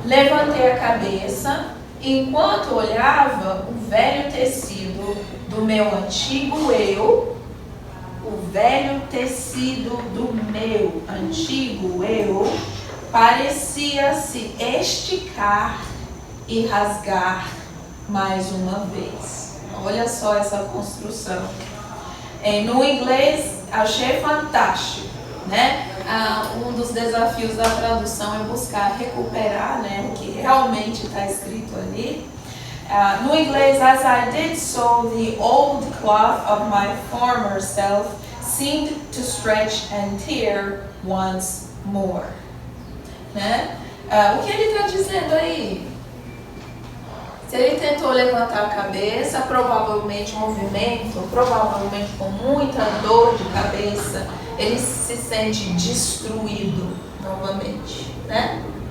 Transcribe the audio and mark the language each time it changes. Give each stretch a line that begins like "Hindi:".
Portuguese: Levantei a cabeça, enquanto olhava o velho tecido do meu antigo eu, o velho tecido do meu antigo eu parecia se esticar e rasgar mais uma vez. Olha só essa construção. No inglês, achei fantástico, né? Um dos desafios da tradução é buscar recuperar, né, o que realmente está escrito ali. No inglês,
English: as I did so, the old cloth of my former self seemed to stretch and tear once more.
Portuguese: Né? O que ele está dizendo aí? Se ele tentou levantar a cabeça, provavelmente movimento, provavelmente com muita dor de cabeça, ele se sente destruído novamente, né?